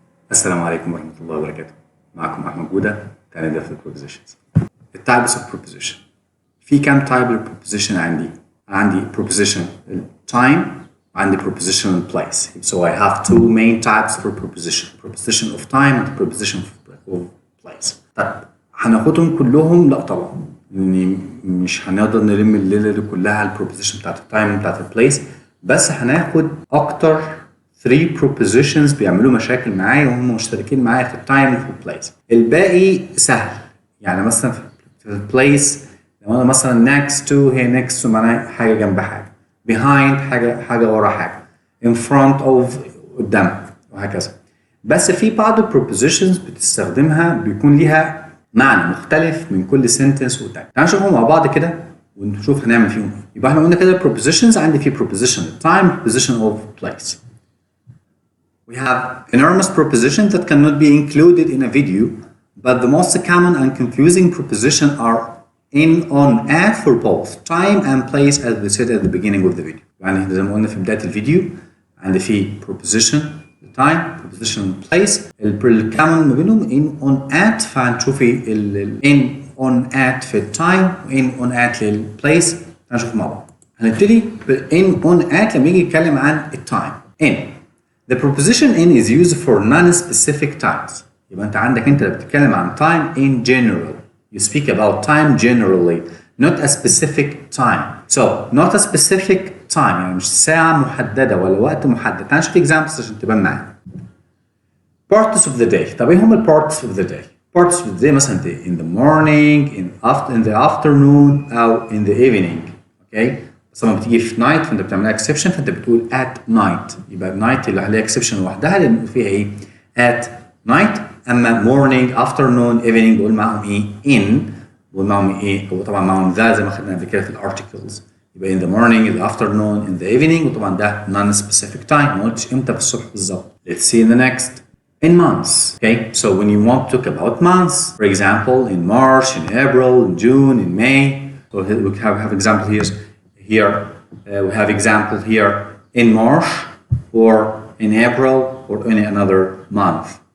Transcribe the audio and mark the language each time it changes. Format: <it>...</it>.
<ar>السلام عليكم ورحمة الله وبركاته. معكم أحمد جودة، تاني ده في prepositions. التايبس of preposition. في كام type preposition عندي؟ عندي preposition time، عندي preposition place.</ar> <en>So I have two main types for preposition. Preposition of time and preposition of place.</en> <ar>طب هناخدهم كلهم؟ لا طبعا، لأن مش هنقدر نلم الليلة دي كلها البروبوزيشن بتاعت التايم بتاعت البليس، بس هناخد أكتر 3 prepositions بيعملوا مشاكل معايا وهم مشتركين معايا في التايم وفي البليس. الباقي سهل، يعني مثلا في البليس لو انا مثلا next to، هي next to معناها حاجه جنب حاجه، behind حاجه ورا حاجه، in front of قدام، وهكذا. بس في بعض البروبوزيشنز بتستخدمها بيكون ليها معنى مختلف من كل سنتنس والتاني. تعالوا نشوفهم مع بعض كده ونشوف هنعمل فيهم ايه. يبقى احنا قلنا كده prepositions، عندي في preposition of time، preposition of place.</ar> <en>We have enormous prepositions that cannot be included in a video, but the most common and confusing preposition are in, on, at for both time and place, as we said at the beginning of the video.</en> <ar>يعني زي ما قلنا في بداية الفيديو عندي في preposition time، preposition place. الcommon ما بينهم in, on, at، فهنشوف in, on, at في time، in, on, at للplace. هنشوف مع بعض. هنبتدي in, on, at لما يجي يتكلم عن الtime.</ar> <en>in The preposition in is used for non-specific times.</en> <ar>يبقى أنت عندك أنت اللي بتتكلم عن time in general.</ar> <en>You speak about time generally, not a specific time.</en> <ar>So, not a specific time يعني مش ساعة محددة ولا وقت محدد. تعال نشوف examples عشان تبان معانا.</ar> <en>Parts of the day. طب إيه هم ال parts of the day? Parts of the day مثلا in the morning, in the afternoon أو in the evening. Okay?</en> <ar>بس لما بتيجي في نايت فانت بتعملها اكسبشن، فانت بتقول at night. يبقى النايت اللي عليها اكسبشن لوحدها لان فيها ايه؟ at night. اما morning afternoon evening بقول معاهم ايه؟ in. بقول معاهم ايه؟ وطبعا معاهم ذا زي ما خدنا قبل كده في الارتكلز. يبقى in the morning، in the afternoon، in the evening، وطبعا ده non specific time، ما قلتش امتى في الصبح بالظبط. Let's see in the next. In months.</ar> <en>Okay, so when you want to talk about months, for example, in March, in April, in June, in May. So we have example here. Here we have example here in March or in April or any another month.</en>